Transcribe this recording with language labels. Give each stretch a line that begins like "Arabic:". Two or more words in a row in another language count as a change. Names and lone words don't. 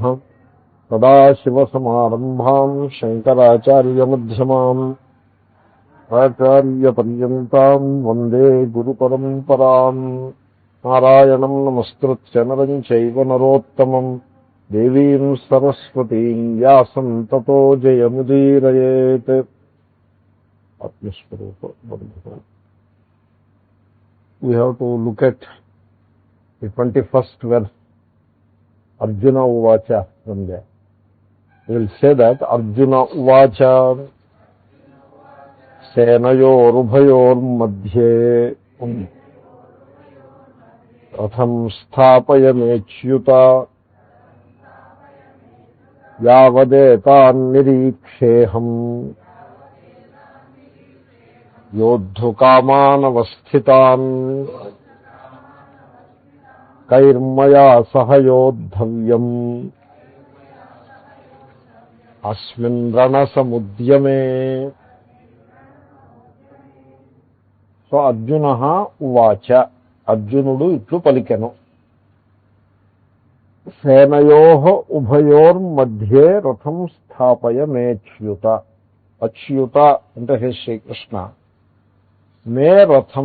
Sanskrit: సదాశివసమారంభాం శంకరాచార్యమధ్యమాం ఆచార్యపర్యంతాం వందే గురుపరంపరాం. నారాయణం నమస్కృత్య నరం చైవ నరోత్తమం దేవీం సరస్వతీం వ్యాసం తతో జయముదీరయేత్.
Telugu: ఆత్మస్వరూప బంధువు.
English: We have to look at the 21st verse.
Sanskrit: अर्जुन उवाच
English: from there. We will say that
Sanskrit: अर्जुन उवाच सेनयोर् मध्ये रथं स्थापयमेच्युत यावदेतान् निरीक्षेऽहं योद्धुकामानवस्थितान् कैर्मया सह योद्धव्यम् अस्मिन् रणसमुद्यमे. సో అర్జునః ఉవాచ,
Telugu: అర్జునుడు ఇట్లు పలికెను.
Sanskrit: సేనయోః ఉభయోర్మధ్యే రథం స్థాపయమేచ్యుత.
Telugu: అచ్యుత అంటే హే శ్రీకృష్ణ,
Sanskrit: మే రథం.